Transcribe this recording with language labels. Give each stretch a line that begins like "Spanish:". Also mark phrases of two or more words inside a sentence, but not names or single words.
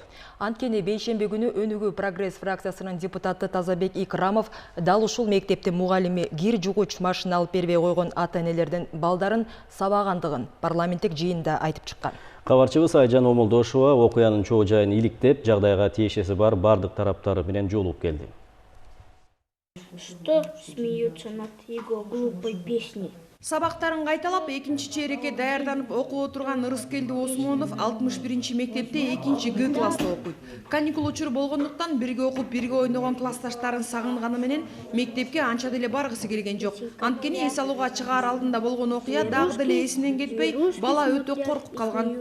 Kyrgyz: Анткени бейшемби күнү Өнүгүү прогресс фракциясынын депутаты Тазабек Икрамов дал ушул мектептин мугалими кир жугуч машина алып бербей койгон ата-энелердин балдарын сабагандыгын парламенттик жыйында айтып чыккан. Кабарчыбыз Айжан Омолдошова окуянын чоо жайын иликтеп, жагдайга тиешеси бар бардык тараптар менен жолугуп келди.
Russian: Что смеются над его глупой песней?
Kyrgyz: Сабактарын кайталап, экинчи чейрекке даярданып окуп отурган Ырыскелди Осмонов 61 мектепте 2 Г класста окуйт. Каникул учуру болгондуктан бирге окуп, бирге ойногон классташтарын сагынганы менен мектепке анча деле баргысы келген жок. Анткени эс алууга чыгаар алдында болгон окуя дагы деле эсинен кетпей, бала өтө коркуп калган.